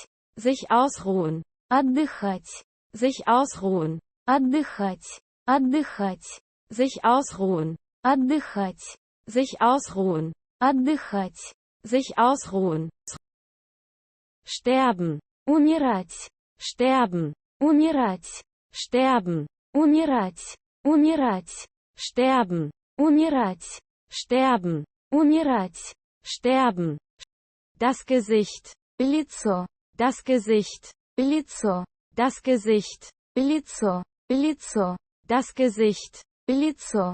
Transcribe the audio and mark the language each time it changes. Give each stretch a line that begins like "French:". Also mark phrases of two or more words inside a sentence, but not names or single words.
German: Sich ausruhen.
Russian: Отдыхать.
German: Sich ausruhen.
Russian: Отдыхать. Отдыхать.
German: Sich ausruhen.
Russian: Отдыхать.
German: Sich ausruhen.
Russian: Отдыхать.
German: Sich ausruhen. Sterben.
Russian: Умирать.
German: Sterben.
Russian: Умирать.
German: Sterben.
Russian: Умирать. Умирать.
German: Sterben.
Russian: Умирать.
German: Sterben.
Russian: Умирать.
German: Sterben. Das Gesicht.
Russian: Лицо.
German: Das Gesicht.
Russian: Лицо.
German: Das Gesicht.
Russian: Лицо. Лицо.
German: Das Gesicht.
Russian: Лицо.